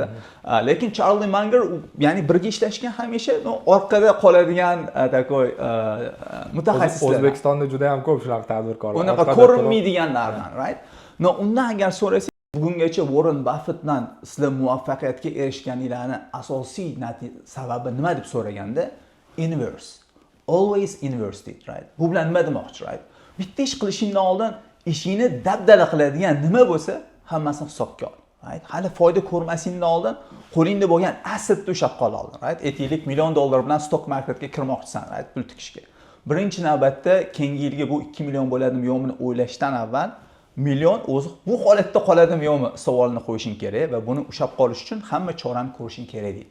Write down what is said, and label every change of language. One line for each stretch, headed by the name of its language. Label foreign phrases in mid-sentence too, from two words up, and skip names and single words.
Uzbek: Lekin Charlie Munger, ya'ni birga ishlashgan hamisha orqada qoladigan takoy mutaxassislar. O'zbekistonda juda ham ko'p shunaqa tadbirkorlar. Unaqa ko'rinmaydiganlardan, right? Undan agar so'rasangiz, bugungacha Warren Buffettdan sizlar muvaffaqiyatga erishganinglarning asosiy sababi nima deb so'raganda, inverse.
English: Always inverse, right?
Uzbek: Bu bilan nima demoqchi, right? Bitta ish qilishingdan oldin ishingni dabdala qiladigan nima bo'lsa, hammasini hisobga ol, right? Hali foyda ko'rmasingdan oldin qo'lingda bo'lgan assetni ushlab qol oldin, right? Aytaylik $1,000,000 bilan stock marketga kirmoqchisan, right? Pul tikishga. Birinchi navbatda keyingi yilga bu 2 million bo'ladimi yo'qmi o'ylashdan avval million o'zi bu holatda qoladimi yo'qmi savolni qo'yishing kerak va buni ushlab qolish uchun hamma chorani ko'rishing kerak deydi.